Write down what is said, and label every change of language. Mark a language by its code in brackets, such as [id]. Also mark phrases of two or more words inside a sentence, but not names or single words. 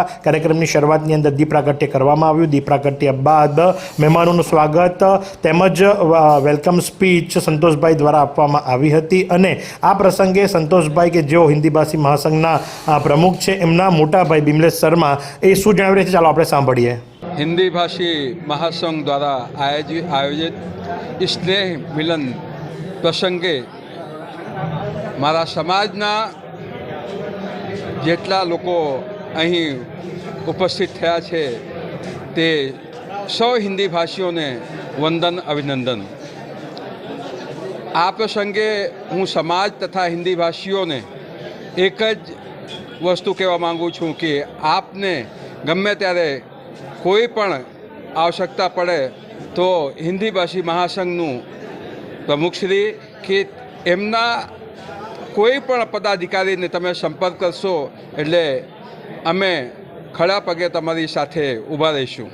[gu] કાર્યક્રમની શરૂઆતની અંદર દીપ પ્રાગટ્ય કરવામાં આવ્યું. દીપ પ્રાગટ્ય બાદ મહેમાનોનું સ્વાગત તેમજ વેલકમ સ્પીચ સંતોષભાઈ દ્વારા આપવામાં આવી હતી અને આ પ્રસંગે સંતોષભાઈ કે જેઓ હિન્દી ભાષી મહાસંઘના પ્રમુખ છે, એમના મોટાભાઈ બિમલેશ શર્મા એ શું જણાવી રહ્યા છે, ચાલો આપણે સાંભળીએ. [hi] हिंदी भाषी महासंघ द्वारा आयोजित स्नेह मिलन [gu] પ્રસંગે મારા સમાજના જેટલા લોકો અહીં ઉપસ્થિત થયા છે તે સૌ હિન્દી ભાષીઓને વંદન, અભિનંદન. આ પ્રસંગે હું સમાજ તથા હિન્દી ભાષીઓને એક જ વસ્તુ કહેવા માગું છું કે આપને ગમે ત્યારે કોઈ પણ આવશ્યકતા પડે તો હિન્દી ભાષી મહાસંઘનું પ્રમુખશ્રી કે એમના કોઈ પણ પદાધિકારીને તમે સંપર્ક કરશો એટલે અમે ખડા પગે તમારી સાથે ઊભા રહીશું.